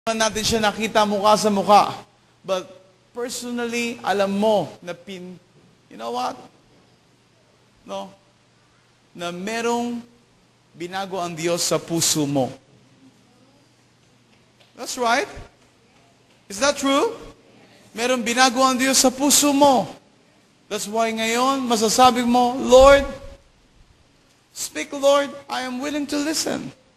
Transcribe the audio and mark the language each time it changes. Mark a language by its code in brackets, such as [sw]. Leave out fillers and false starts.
[tl] natin siya nakita mukha sa mukha. [en] But personally, [tl] alam mo na [en] you know what? No? [tl] Na merong binago ang Diyos sa puso mo. [en] That's right. Is that true? [tl] Merong binago ang Diyos sa puso mo. [en] That's why [tl] ngayon, masasabi mo, [en] Lord, speak Lord, I am willing to listen.